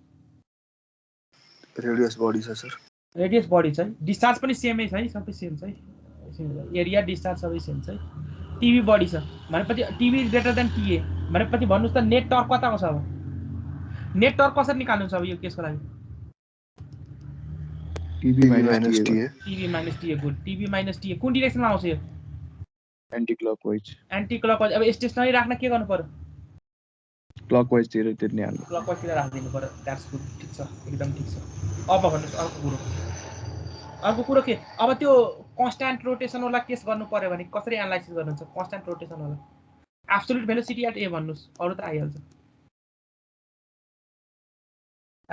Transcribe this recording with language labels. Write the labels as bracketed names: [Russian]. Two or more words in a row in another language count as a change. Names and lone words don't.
[Nepali] रेडियस बडी छ सर रेडियस बडी छ डिस्चार्ज पनि सेमै छ है सबै सेम छ है एरिया डिस्चार्ज सबै सेम छ है TB बडी छ भनेपछि TB [English] is greater than [Nepali] TA भनेपछि भन्नुस् त [English] net torque [Nepali] कता आउँछ अब नेट टर्क कसरी निकाल्नुहुन्छ अब यो केसको लागि TB minus TA TB minus TA गुड TB minus TA कुन डाइरेक्सनमा आउँछ यो [English] anti clockwise [Nepali] अब स्टेसनरी राख्न के गर्नु पर्यो क्लकवाइज तिर तिर्ने हाल्नु क्लकवाइज तिर राख्दिनु पर्यो [English] that's good [Nepali] ठीक छ एकदम ठीक छ अब भन्नुस् अर्को कुरो के अब त्यो [English] constant rotation [Nepali] वाला केस गर्नु पर्यो भने कसरी एनालाइसिस गर्नुहुन्छ [English] constant rotation [Nepali] वाला [English] absolute velocity at A [Nepali] भन्नुस् अरु त आइहाल्छ